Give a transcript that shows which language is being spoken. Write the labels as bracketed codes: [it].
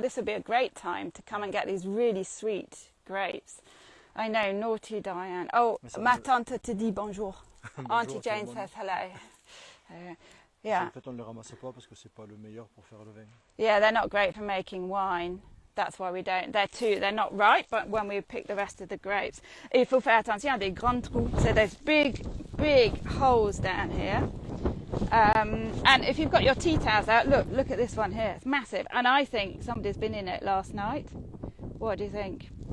[en] This would be a great time to come and get these really sweet grapes. I know, naughty Diane. [fr] Oh, ma tante te dit bonjour. [en] Auntie Jane says hello. Yeah. [fr] En fait, on ne les ramasse pas parce que c'est pas le meilleur pour faire le vin. [en] Yeah, they're not great for making wine. That's why we don't. They're not ripe, but when we pick the rest of the grapes, [fr] il faut faire attention à des grands trous. [en] So there's big holes down here. And if you've got your tea towels out, look at this one here. It's massive, and I think somebody's been in it last night. What do you think?